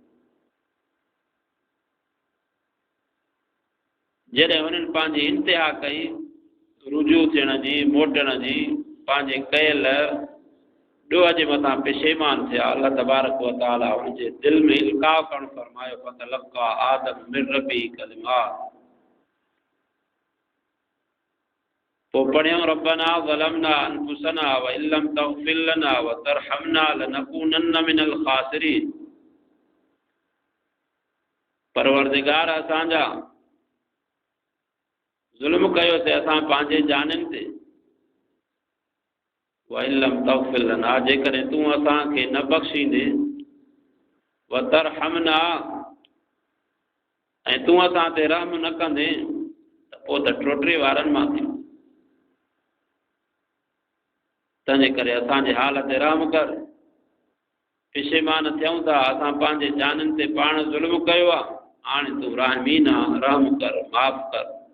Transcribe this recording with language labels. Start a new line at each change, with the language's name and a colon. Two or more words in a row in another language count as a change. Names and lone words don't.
Sindhi: जॾहिं हुननि पंहिंजी इंतिहा कई रुजू थियण जी मोटण जी पंहिंजे कयल ॾोह जे मथां पेशेमान थिया अल्लाह तबारक व तआला हुनजे दिलि में इल्काउ करणु फरमायो
Arabic: فتلقى آدم من ربه كلمات
Sindhi: तो पढ़ियो
Arabic: ربنا ظلمنا أنفسنا وإن لم تغفر لنا وترحمنا لنكونن من الخاسرين.
Sindhi: परवरदिगार असांजा ज़ुल्म कयो से असां पंहिंजे जाननि ते
Arabic: وإن لم تغفر لنا
Sindhi: जेकॾहिं तूं असांखे न बख़्शींदे
Arabic: وترحمنا
Sindhi: ऐं तूं असां ते रहम न कंदे त पोइ त टोटरी वारनि मां थी तंहिंजे करे असांजे हाल ते रहम कर पेशेमान थियूं था असां पंहिंजे जाननि ते पाण ज़ुल्म कयो आहे हाणे तूं रहमीन आहे, रहम कर, माफ़ कर।